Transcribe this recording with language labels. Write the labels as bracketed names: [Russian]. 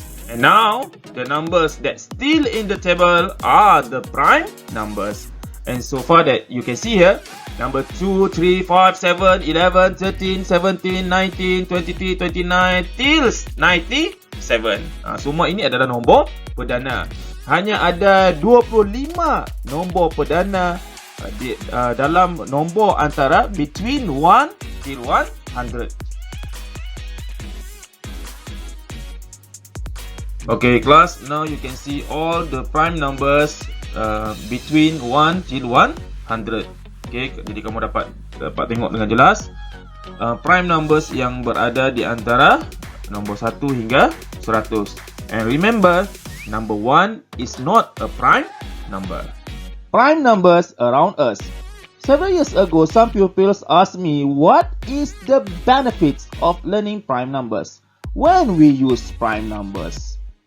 [English] And now, the numbers that still in the table are the prime numbers. And so far that you can see here, number 2, 3, 5, 7, 11, 13, 17, 19, 23, 29 till 97. [Malay] Semua ini adalah nombor perdana. Hanya ada 25 nombor perdana dalam nombor antara between 1 till 100. [English] Okay class, now you can see all the prime numbers between 1 till 100. [Malay] Okay, jadi kamu dapat tengok dengan jelas prime numbers yang berada di antara nombor 1 hingga 100. [English] And remember, number 1 is not a prime number. Prime numbers around us. Several years ago, some pupils asked me what is the benefits of learning prime numbers when we use prime numbers.